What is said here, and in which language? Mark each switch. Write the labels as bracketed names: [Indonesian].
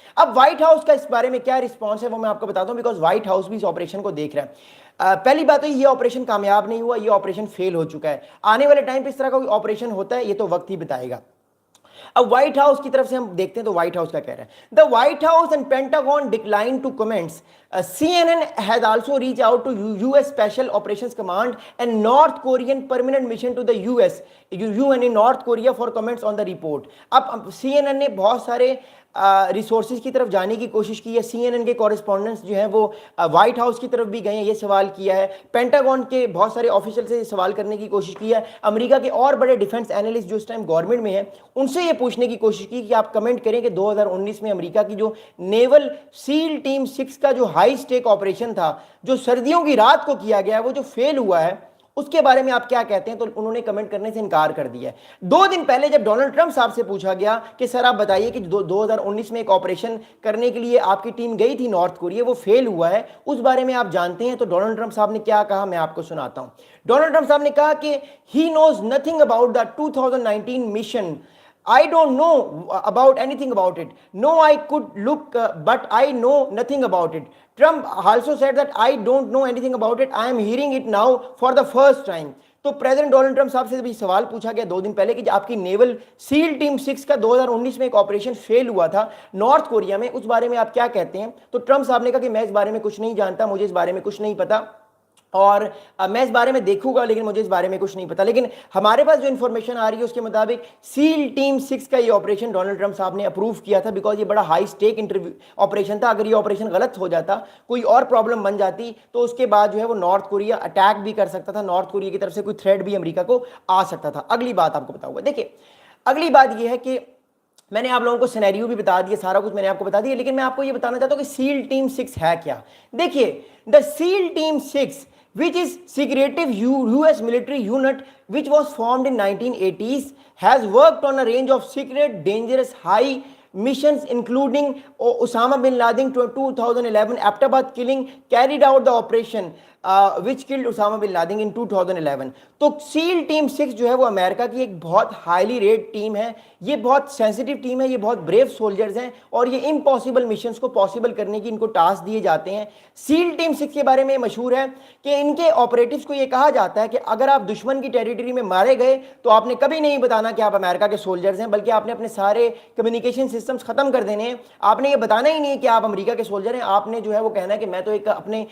[Urdu] اب white house کا اس بارے میں کیا رسپانس ہے وہ میں آپ کو بتاتا ہوں, بیکاز وائٹ ہاؤس بھی اس آپریشن کو دیکھ رہا ہے. پہلی بات تو یہ آپریشن کامیاب نہیں ہوا, یہ آپریشن فیل ہو چکا ہے. آنے والے ٹائم پہ اس طرح کا کوئی آپریشن ہوتا ہے یہ تو وقت ہی بتائے گا. اب وائٹ ہاؤس کی طرف سے ہم دیکھتے ہیں تو وائٹ ہاؤس کا کہہ رہا ہے, [English] The White House and Pentagon decline to comments. CNN has also reached out to US Special Operations Command and North Korean Permanent Mission to the UN in North Korea for comments on the report. [Urdu] اب CNN نے بہت سارے resources کی طرف جانے کی کوشش کی ہے. CNN کے کورسپونڈنٹس جو ہیں وہ وائٹ ہاؤس کی طرف بھی گئے ہیں, یہ سوال کیا ہے. پینٹاگون کے بہت سارے آفیشل سے یہ سوال کرنے کی کوشش کی ہے. امریکہ کے اور بڑے ڈیفنس اینالسٹ جو اس ٹائم گورنمنٹ میں ہیں ان سے یہ پوچھنے کی کوشش کی کہ آپ کمنٹ کریں کہ 2019 میں امریکہ کی جو نیول سیل ٹیم 6 کا جو ہائی سٹیک آپریشن تھا, جو سردیوں کی رات کو کیا گیا ہے, وہ جو فیل ہوا ہے, اس کے بارے میں آپ کیا کہتے ہیں. تو انہوں نے کمنٹ کرنے سے انکار کر دیا ہے. 2 دن پہلے جب ڈونلڈ ٹرمپ صاحب سے پوچھا گیا کہ سر آپ بتائیے کہ 2019 میں ایک آپریشن کرنے کے لیے آپ کی ٹیم گئی تھی نارتھ کوریا, وہ فیل ہوا ہے, اس بارے میں آپ جانتے ہیں, تو ڈونلڈ ٹرمپ صاحب نے کیا کہا میں آپ کو سناتا ہوں. ڈونلڈ ٹرمپ صاحب نے کہا کہ [English] he knows nothing about the 2019 mission. I don't know about anything about it. No, I could look, but I know nothing about it. Trump also said that I don't know anything about it. I am hearing it now for the first time. [Urdu] تو president Donald Trump صاحب سے بھی سوال پوچھا گیا 2 دن پہلے کہ آپ کی نیول سیل ٹیم 6 کا 2019 میں ایک آپریشن فیل ہوا تھا نارتھ کوریا میں, اس بارے میں آپ کیا کہتے ہیں. تو ٹرمپ صاحب نے کہا کہ میں اس بارے میں کچھ نہیں جانتا, مجھے اس بارے میں کچھ نہیں پتا. اور میں اس بارے میں دیکھوں گا، لیکن مجھے اس بارے میں کچھ نہیں پتا. لیکن ہمارے پاس جو انفارمیشن آ رہی ہے اس کے مطابق سیل ٹیم 6 کا یہ آپریشن ڈونلڈ ٹرمپ صاحب نے اپروو کیا تھا، بیکاز یہ بڑا ہائی سٹیک آپریشن تھا. اگر یہ آپریشن غلط ہو جاتا، کوئی اور پرابلم بن جاتی، تو اس کے بعد جو ہے وہ نارتھ کوریا اٹیک بھی کر سکتا تھا، نارتھ کوریا کی طرف سے کوئی تھریٹ بھی امریکہ کو آ سکتا تھا. اگلی بات آپ کو بتاؤں گا. دیکھیں اگلی بات یہ ہے کہ میں نے آپ لوگوں کو سینیریو بھی بتا دیا، سارا کچھ میں نے آپ کو بتا دیا، لیکن میں آپ کو یہ بتانا چاہتا ہوں کہ سیل ٹیم 6 ہے کیا. [English] دیکھیے the SEAL team 6 which is secretive US military unit which was formed in 1980s has worked on a range of secret dangerous high missions including Osama bin Laden 2011 Abbottabad killing, carried out the operation which killed Osama bin Laden in 2011. [Urdu] تو cell team 6 جو ہے وہ امریکہ کی ایک بہت highly rate team ہے. یہ بہت سینسٹیو ٹیم ہے، یہ بہت بریو سولجرز ہیں، اور یہ امپاسبل مشنز کو پاسبل کرنے کی ان کو ٹاسک دیے جاتے ہیں. سیل ٹیم 6 کے بارے میں یہ مشہور ہے کہ ان کے آپریٹوز کو یہ کہا جاتا ہے کہ اگر آپ دشمن کی ٹیریٹری میں مارے گئے تو آپ نے کبھی نہیں بتانا کہ آپ امریکہ کے سولجرز ہیں، بلکہ آپ نے اپنے سارے کمیونیکیشن سسٹمز ختم کر دینے ہیں. آپ نے یہ بتانا ہی نہیں کہ آپ امریکہ کے سولجر ہیں. آپ نے جو ہے وہ کہنا ہے کہ میں تو ایک اپنے